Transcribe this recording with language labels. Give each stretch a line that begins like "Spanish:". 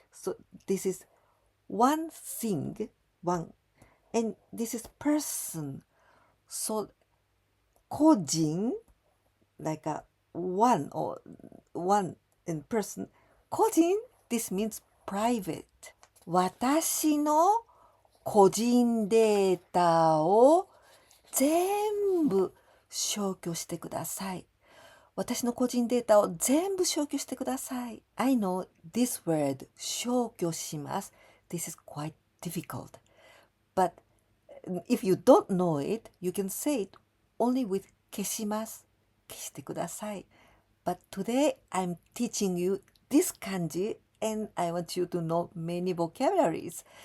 English: So this is one thing, one. And this is person. So 個人, like a one or one in person. 個人, this means private.
Japanese: 私の個人データを全部消去してください。私の個人データを全部消去してください。
English: I know this word 消去します。 This is quite difficult. But if you don't know it, you can say it only with 消します。
Japanese: 消してください。
English: But today I'm teaching you this kanji and I want you to know many vocabularies.